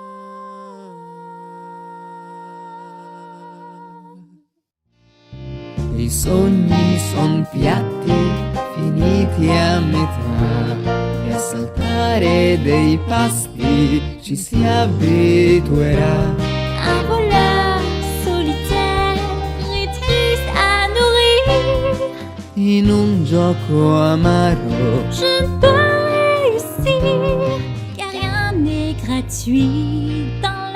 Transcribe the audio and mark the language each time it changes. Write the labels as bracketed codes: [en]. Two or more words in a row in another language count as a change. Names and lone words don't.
[it] I sogni son piatti finiti a metà e a saltare dei pasti ci si abituerà. [fr] Un voleur solitaire et triste à nourrir. [it] In un gioco amaro [fr] Je dois réussir, car rien n'est gratuit dans